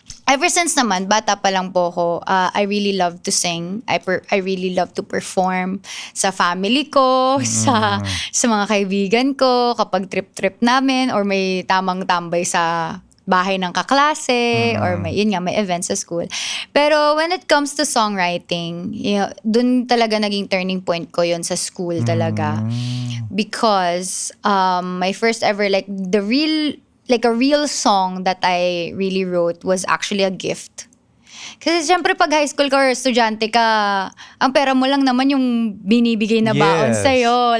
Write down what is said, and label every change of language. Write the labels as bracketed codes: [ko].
[en] ever since [tl] naman, bata pa lang po ako, [en] I really love to sing. I really love to perform [tl] sa family ko, sa mga kaibigan ko, kapag trip-trip namin, or may tamang tambay sa bahay ng kaklase, or may events sa school. Pero [en] when it comes to songwriting, [tl] dun talaga naging turning point ko yun sa school talaga. [en] Because my first ever, a real song that I really wrote was actually a gift. [tl] Kasi syempre pag high school ka or estudyante ka, ang pera mo lang naman yung binibigay na baon sa'yo.